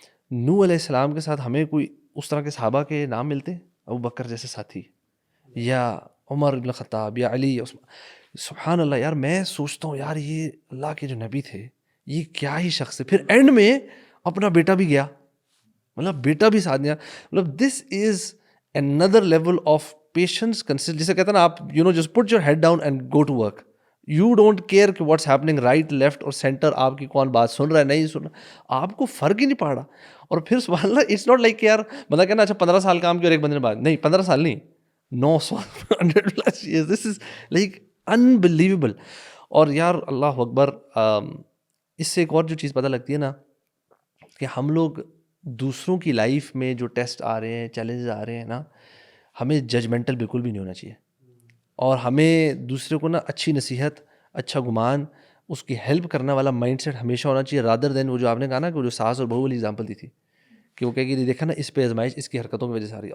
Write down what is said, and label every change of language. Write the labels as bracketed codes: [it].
[ur] نوح علیہ السلام کے ساتھ ہمیں کوئی اس طرح کے صحابہ کے نام ملتے ہیں، ابو بکر جیسے ساتھی یا عمر بن خطاب یا علی سبحان اللہ یار میں سوچتا ہوں یار یہ اللہ کے جو نبی تھے یہ کیا ہی شخص ہے. پھر اینڈ میں اپنا بیٹا بھی گیا، مطلب بیٹا بھی ساتھ دیا. [en] مطلب this is another level of patience [ur] جسے کہتے ہیں نا آپ [en] just put your head down and go to work. You don't care [ur] کہ [en] what's happening right left [ur] اور center، آپ کی کون بات سن رہا ہے نہیں سن رہا، آپ کو فرق ہی نہیں پڑ رہا. اور پھر سبحان اللہ [en] it's not like [ur] یار بندہ کہنا اچھا 15 سال کام کیا اور ایک بندے نے بات نہیں، 15 سال نہیں 900 years. [en] This is like unbelievable. [ur] اور یار اللہ اکبر، اس سے ایک اور جو چیز پتہ لگتی ہے نا کہ ہم لوگ دوسروں کی لائف میں جو ٹیسٹ آ رہے ہیں، چیلنجز آ رہے ہیں نا، ہمیں ججمنٹل بالکل بھی نہیں ہونا چاہیے. اور ہمیں دوسرے کو نا اچھی نصیحت، اچھا گمان، اس کی ہیلپ کرنے والا مائنڈ سیٹ ہمیشہ ہونا چاہیے، [en] rather than [ur] وہ جو آپ نے کہا نا کہ وہ جو ساس اور بہو والی ایگزامپل دی تھی کہ وہ کہے کہ دیکھا نا اس پہ آزمائش اس کی حرکتوں کی وجہ سے آ رہی ہے.